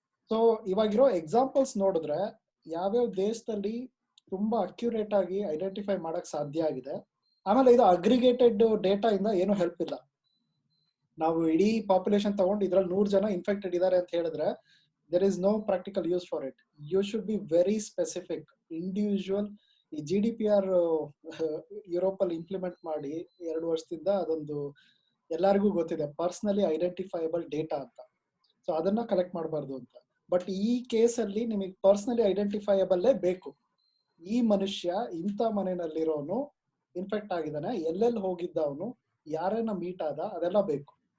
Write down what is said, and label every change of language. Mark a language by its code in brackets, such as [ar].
[kn] So ಇವಾಗಿರೋ examples ನೋಡಿದ್ರೆ ಯಾವ್ಯಾವ ದೇಶದಲ್ಲಿ ತುಂಬಾ ಅಕ್ಯುರೇಟ್ ಆಗಿ ಐಡೆಂಟಿಫೈ ಮಾಡಕ್ ಸಾಧ್ಯ ಆಗಿದೆ. ಆಮೇಲೆ ಇದು ಅಗ್ರಿಗೇಟೆಡ್ ಡೇಟಾ ಇಂದ ಏನು ಹೆಲ್ಪ್ ಇಲ್ಲ. ನಾವು ಇಡೀ ಪಾಪ್ಯುಲೇಷನ್ ತಗೊಂಡು ಇದ್ರಲ್ಲಿ 100 ಜನ ಇನ್ಫೆಕ್ಟೆಡ್ ಇದ್ದಾರೆ ಅಂತ ಹೇಳಿದ್ರೆ [en] there is no practical use for it. You should be very specific, individual. [kn] ಈ GDPR ಯುರೋಪ್ ಅಲ್ಲಿ ಇಂಪ್ಲಿಮೆಂಟ್ ಮಾಡಿ 2 ವರ್ಷದಿಂದ ಅದೊಂದು ಎಲ್ಲರಿಗೂ ಗೊತ್ತಿದೆ, ಪರ್ಸನಲಿ ಐಡೆಂಟಿಫೈಯಬಲ್ ಡೇಟಾ ಅಂತ. ಸೊ ಅದನ್ನ ಕಲೆಕ್ಟ್ ಮಾಡಬಾರ್ದು ಅಂತ. ಬಟ್ ಈ ಕೇಸ್ ಅಲ್ಲಿ ನಿಮಗೆ ಪರ್ಸನಲಿ ಐಡೆಂಟಿಫೈಯಬಲ್ಲೇ ಬೇಕು. ಈ ಮನುಷ್ಯ ಇಂಥ ಮನೆಯಲ್ಲಿರೋನು ಇನ್ಫೆಕ್ಟ್ ಆಗಿದ್ದಾನೆ, ಎಲ್ಲೆಲ್ಲಿ ಹೋಗಿದ್ದ ಅವನು, ಯಾರನ್ನ ಮೀಟ್ ಆದ, ಅದೆಲ್ಲ ಬೇಕು.